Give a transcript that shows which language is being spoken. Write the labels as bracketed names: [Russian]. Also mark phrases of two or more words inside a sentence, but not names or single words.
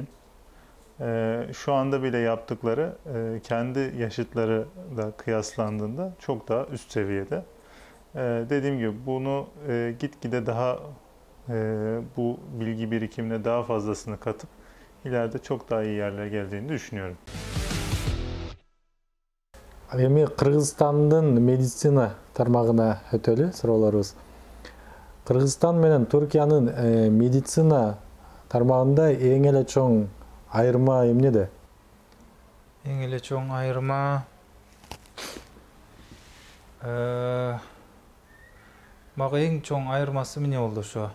[Turkish] Şu anda bile yaptıkları kendi yaşıtları da kıyaslandığında çok daha üst seviyede. Dediğim gibi bunu gitgide daha bu bilgi birikimine daha fazlasını katıp ileride çok daha iyi yerlere geleceğini düşünüyorum. [Kyrgyz] Эми Кыргызстандын медицина тармагына өтөлү суроолорубуз. Кыргызстан менен Түркиянын медицина тармагында эң эле чоң айырма эмнеде? Эң эле чоң айырма мага эң чоң айырмасы эмне болду ошо?